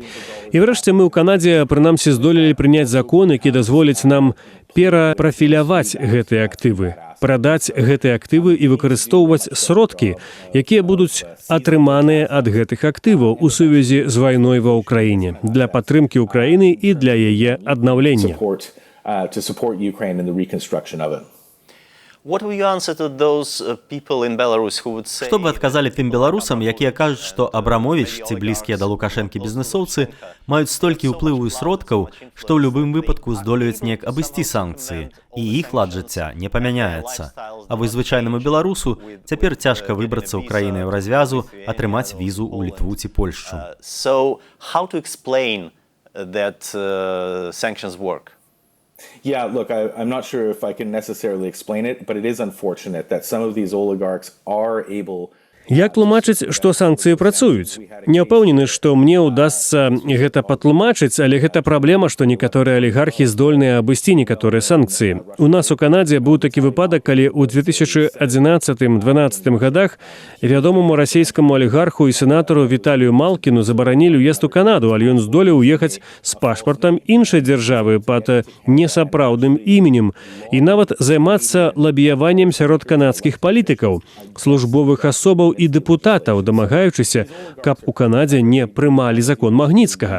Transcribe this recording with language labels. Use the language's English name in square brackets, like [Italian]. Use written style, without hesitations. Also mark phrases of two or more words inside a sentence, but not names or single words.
[Belarusian] І врэшце мы ў Канадзе, прынамсі, здолелі прыняць закон, які дазволіць нам перапрафіляваць гэтыя актывы, прадаць гэтыя актывы і выкарыстоўваць сродкі, якія будуць атрыманыя ад гэтых актываў у сувязі з вайной ва ўкраіне, для падтрымкі ўкраіны і для яе аднаўлення. [English] To support Ukraine in the reconstruction of it. What will you answer to those people in Belarus who would say... [Belarusian] Што бы адказалі тым беларусам, якія кажуць, што Абрамовіч ці блізкія да Лукашэнкі бізнэсоўцы маюць столькі ўплыву і сродкаў, што ў любым выпадку здолеюць неяк абысці санкцыі, і іх лад жыцця не памяняецца. А вось звычайнаму беларусу цяпер цяжка выбрацца ў краіны развязу, атрымаць візу ў Літву ці Польшчу. [English] So, how to explain that sanctions work? Yeah, look, I'm not sure if I can necessarily explain it, but it is unfortunate that some of these oligarchs are able... [Belarusian] Як тлумачыць, што санкцыі працуюць? Не ўпэўнены, што мне ўдасца гэта патлумачыць, але гэта праблема, што некаторыя алігархі здольныя абысці некаторыя санкцыі. У нас у Канадзе быў такі выпадак, калі ў 2011-2012 годах вядомаму расійскаму алігарху і сенатару Віталію Малкіну забаранілі ўезд у Канаду, але ён здолеў уехаць з пашпартам іншай дзяржавы пад несапраўдным іменем і нават займацца лабіяваннем сярод канадскіх палітыкаў, службовых асобаў і дэпутатаў, дамагаючыся, каб у Канадзе не прымалі закон Магніцкага.